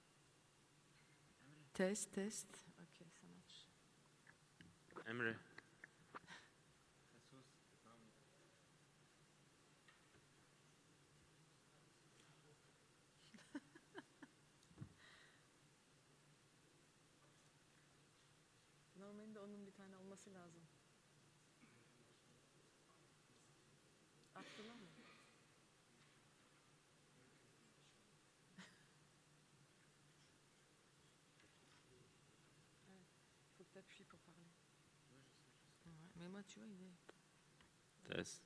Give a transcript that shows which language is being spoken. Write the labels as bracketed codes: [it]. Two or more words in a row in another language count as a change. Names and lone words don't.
[fr] Test, test. Ok, ça marche. [tr] Emre. Normalde onun bir tane olması lazım. Attılar mı? [fr] Faut que tu appuies pour parler. Ouais, mais moi, tu vois, il est... Test.